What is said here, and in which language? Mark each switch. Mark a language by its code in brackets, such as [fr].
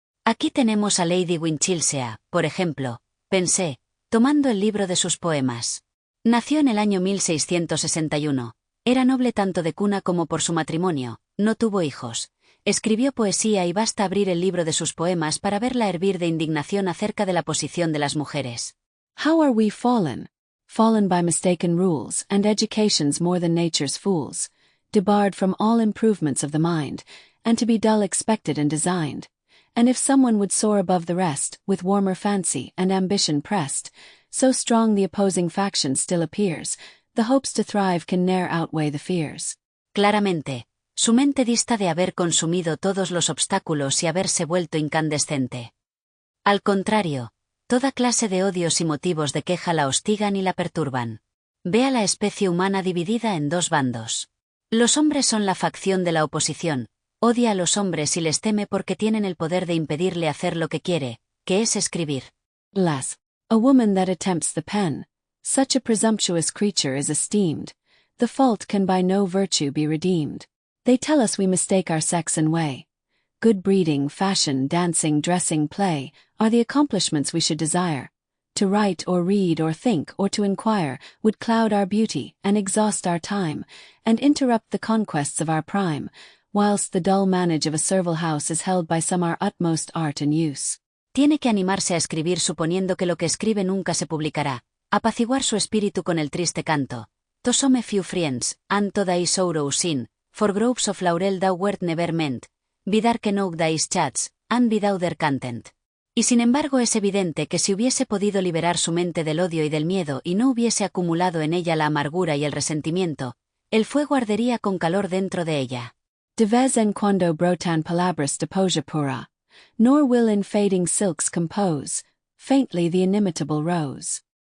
[es] Aquí tenemos a Lady Winchilsea, por ejemplo, pensé, tomando el libro de sus poemas. Nació en el año 1661, era noble tanto de cuna como por su matrimonio, no tuvo hijos, escribió poesía y basta abrir el libro de sus poemas para verla hervir de indignación acerca de la posición de las mujeres. [en] How are we fallen? Fallen by mistaken rules, and education's more than nature's fools, debarred from all improvements of the mind, and to be dull expected and designed. And if someone would soar above the rest, with warmer fancy and ambition pressed, so strong the opposing faction still appears, the hopes to thrive can ne'er outweigh the fears. [es] Claramente, su mente dista de haber consumido todos los obstáculos y haberse vuelto incandescente. Al contrario, toda clase de odios y motivos de queja la hostigan y la perturban. Ve a la especie humana dividida en dos bandos. Los hombres son la facción de la oposición, odia a los hombres y les teme porque tienen el poder de impedirle hacer lo que quiere, que es escribir. [en] Alas, a woman that attempts the pen, such a presumptuous creature is esteemed, the fault can by no virtue be redeemed. They tell us we mistake our sex and way. Good breeding, fashion, dancing, dressing, play, are the accomplishments we should desire. To write or read or think or to inquire would cloud our beauty and exhaust our time, and interrupt the conquests of our prime, whilst the dull manage of a servile house is held by some our utmost art and use. [es] Tiene que animarse a escribir suponiendo que lo que escribe nunca se publicará, apaciguar su espíritu con el triste canto. [en] To some few friends, and to thy sorrow sin, for groves of laurel thou wert never meant. Vidar que no dais chats, and without content. [es] Y sin embargo es evidente que si hubiese podido liberar su mente del odio y del miedo y no hubiese acumulado en ella la amargura y el resentimiento, el fuego ardería con calor dentro de ella. De vez en cuando brotan palabras de poesía pura, [en] nor will in fading silks compose, faintly the inimitable rose.